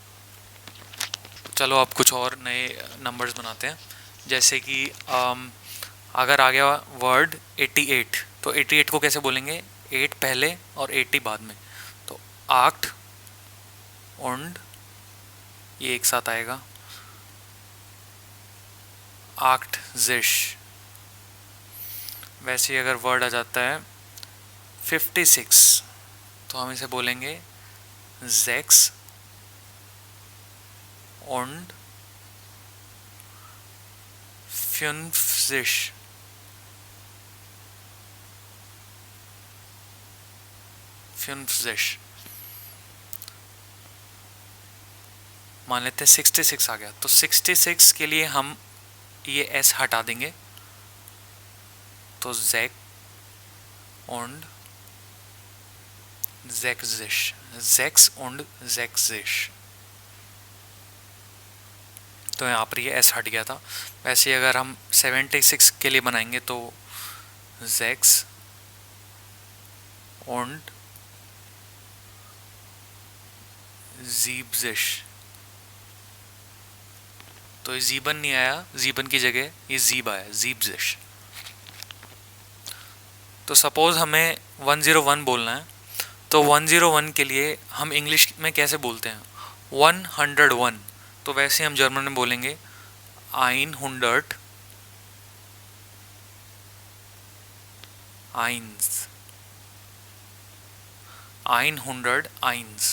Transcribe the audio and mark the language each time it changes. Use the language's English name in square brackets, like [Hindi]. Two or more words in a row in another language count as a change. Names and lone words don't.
[Hindi] चलो अब कुछ और नए नंबर्स बनाते हैं, जैसे कि अगर आ गया वर्ड 88, तो 88 को कैसे बोलेंगे, 8 पहले और 80 बाद में, तो 8 und ये एक साथ आएगा, 80। वैसे ही अगर वर्ड आ जाता है 56 तो हम इसे बोलेंगे [German] sechs und fünfzig। [Hindi] मान लेते हैं 66 आ गया, तो 66 के लिए हम ये एस हटा देंगे, तो [German] sech und sechzig, sechs und sechzig. [Hindi] तो यहाँ पर ये एस हट गया था। वैसे अगर हम 76 के लिए बनाएंगे तो [German] sechs und siebzig। [Hindi] तो ये जीबन नहीं आया, जीबन की जगह ये जीब आया, जीबजिश। तो सपोज हमें 101 बोलना है, तो 101 के लिए हम इंग्लिश में कैसे बोलते हैं, 101, तो वैसे हम जर्मन में बोलेंगे 100 101।